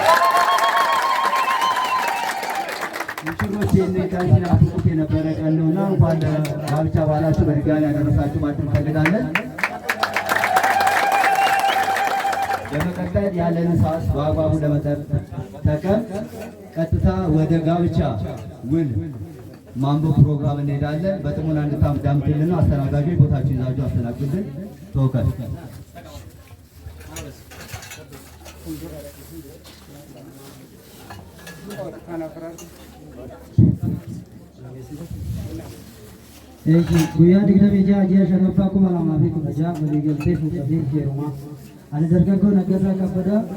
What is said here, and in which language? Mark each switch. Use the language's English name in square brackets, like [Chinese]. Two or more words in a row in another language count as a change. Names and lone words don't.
[Amharic] ሙሽሮች ይህንን ቀን ሲናፍቁት የነበረ ቀን ነውና እንኳን ለጋብቻ በዓላችሁ በድጋሚ ያደረሳችሁ ማለት እንፈልጋለን። በመቀጠል ያለንን ሰዓት በአግባቡ ለመጠቀም ቀጥታ ወደ ጋብቻ ውል ማንበብ ፕሮግራም እንሄዳለን። በጥሞና እንድታዳምጡልን አስተናጋጆች ቦታችሁ ይዛችሁ አስተናግዱልን። ተወከል [Oromo] guyyaa 26 ji'a shanaffaa 2016 waliigaltee fuudhanii heerumaa ani dargaggoo Naggasaa Kabbadaa